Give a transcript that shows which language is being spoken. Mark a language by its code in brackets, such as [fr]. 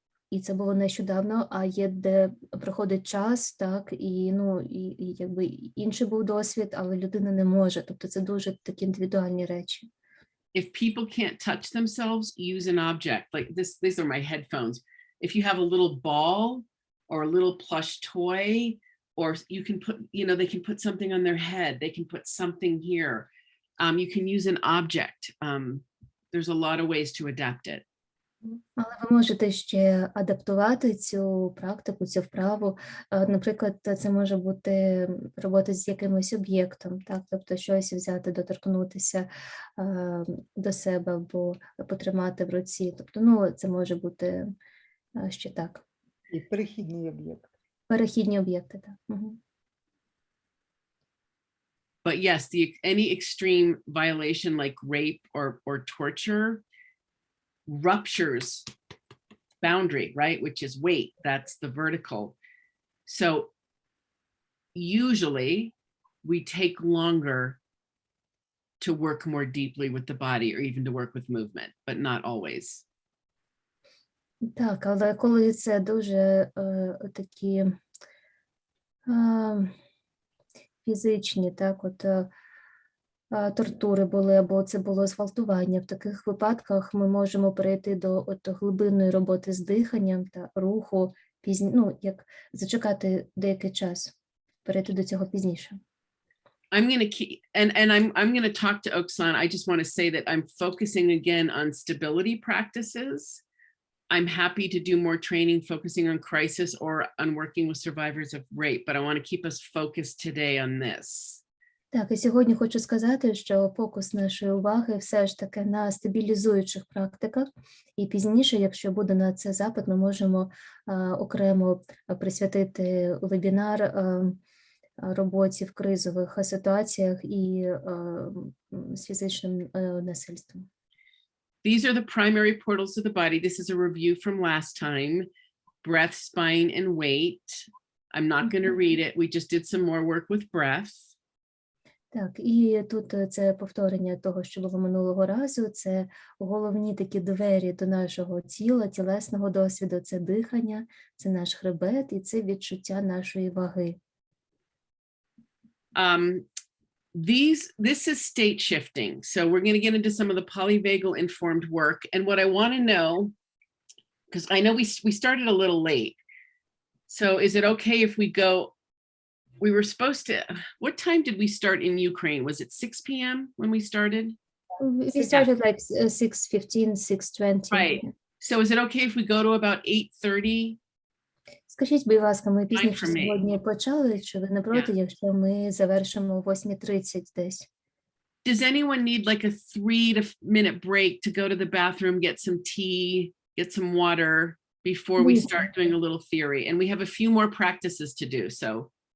[uk] І це було нещодавно, а є, де проходить час, так, і якби інший був досвід, але людина не може. Тобто це дуже такі індивідуальні речі. [en] If people can't touch themselves, use an object. Like these are my headphones. If you have a little ball or a little plush toy, or you can put, they can put something on their head. They can put something here. You can use an object. There's a lot of ways to adapt it. [uk] Але ви можете ще адаптувати цю практику, цю вправу. Наприклад, це може бути робота з якимось об'єктом, так? Тобто щось взяти, доторкнутися до себе або потримати в руці. Тобто, це може бути ще так. І перехідний об'єкт. Перехідні об'єкти, так. Угу. [en] But yes, any extreme violation like rape or torture ruptures boundary, right? Which is weight, that's the vertical. So usually we take longer to work more deeply with the body or even to work with movement, but not always. [uk] Так, але коли це дуже такі фізичні, так, от тортури були, або це було зґвалтування. В таких випадках ми можемо перейти до глибинної роботи з диханням та руху, як зачекати деякий час, перейти до цього пізніше. [en] I'm going to keep, and I'm going to talk to Oksana. I just want to say that I'm focusing again on stability practices. I'm happy to do more training focusing on crisis or on working with survivors of rape, but I want to keep us focused today on this. [uk] Так, і сьогодні хочу сказати, що фокус нашої уваги все ж таки на стабілізуючих практиках, і пізніше, якщо буде на це запит, ми можемо окремо присвятити вебінар роботі в кризових ситуаціях і з фізичним насильством. [en] These are the primary portals of the body. This is a review from last time. Breath, spine, and weight. I'm not going to read it. We just did some more work with breath. [uk] Так, і тут це повторення того, що було минулого разу. Це головні такі двері до нашого тіла, тілесного досвіду. Це дихання, це наш хребет і це відчуття нашої ваги. [en] This is state shifting. So we're going to get into some of the polyvagal informed work. And what I want to know, because I know we started a little late. So is it okay if we go, we were supposed to, what time did we start in Ukraine? Was it 6 p.m. when we started? We started like 6:15, 6:20. Right. So is it okay if we go to about 8:30? [uk] Скажіть, будь ласка, ми пізніше [en] for me. [uk] сьогодні почали, чи ви не проти, якщо ми завершимо о 8:30 десь? [en] Does anyone need like a 3-minute break to go to the bathroom, get some tea, get some water before we start doing a little theory? And we have a few more practices to do, so.